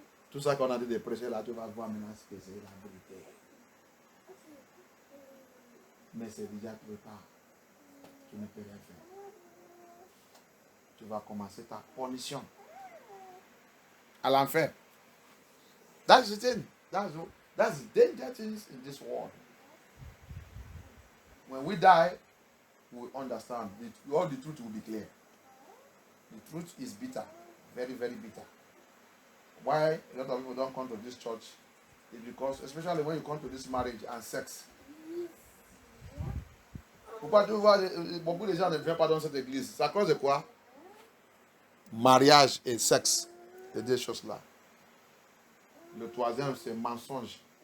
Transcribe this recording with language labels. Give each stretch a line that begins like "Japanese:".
French: Tout ça qu'on a dit de prêcher là, tu vas voir maintenant ce que c'est la vérité. Mais c'est déjà trop tard. Tu ne peux rien faire. Tu vas commencer ta punition à l'enfer.
English: That's the thing. That's the danger things in this world. When we die, we understand. All the truth will be clear. The truth is bitter. Very, very bitter. Why a lot of people don't come to this church is because, especially when you come to this marriage and sex.
French: Pourquoi tu vois beaucoup de gens ne viennent pas dans cette église? C'est à cause de quoi? Mariage et sexe. Les deux choses-là. Le troisième, c'est mensonge.